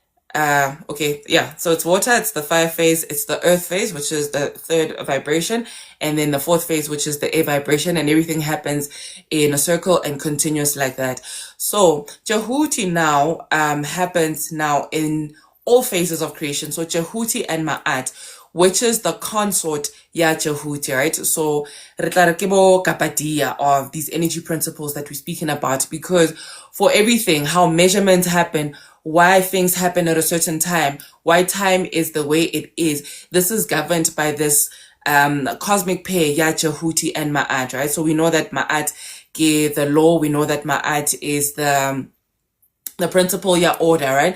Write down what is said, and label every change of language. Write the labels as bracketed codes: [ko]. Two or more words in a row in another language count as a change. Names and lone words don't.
[en] So it's water, it's the fire phase, it's the earth phase, which is the 3rd vibration, and then the 4th phase, which is the air vibration, and everything happens in a circle and continuous like that. So Djehuti now happens now in all phases of creation. So Djehuti and Ma'at, which is the consort Djehuti, right? So [st] re tla re ke bo kapadia [en] of these energy principles that we're speaking about, because for everything, how measurements happen, why things happen at a certain time, why time is the way it is, this is governed by this cosmic pair, Djehuti and Ma'at, right? So we know that Ma'at is the law, we know that Ma'at is the principle, order, right?